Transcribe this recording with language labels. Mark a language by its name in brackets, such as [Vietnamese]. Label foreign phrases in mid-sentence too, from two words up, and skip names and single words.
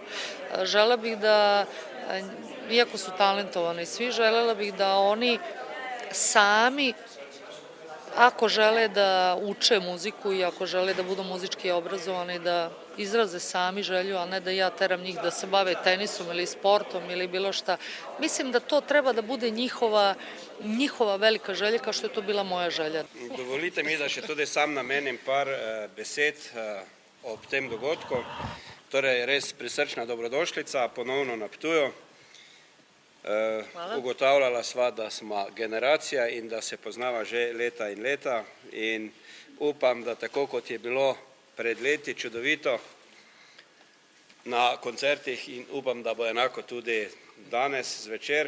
[Serbian] Želela bih da, iako su talentovani svi, želela bih da oni sami, ako žele da uče muziku i ako žele da budu muzički obrazovani, da izraze sami želju, a ne da ja teram njih da se bave tenisom ili sportom ili bilo šta. Mislim da to treba da bude njihova velika želja, kao što je to bila moja želja. [Slovenian] Dovolite mi, da še tudi sam namenim par besed ob tem dogodku. Torej, res prisrčna dobrodošlica ponovno na Ptuju. Ugotavljala sva, da smo generacija in da se poznava že leta in leta in upam, da tako kot je bilo pred leti čudovito na koncertih in upam, da bo enako tudi danes zvečer.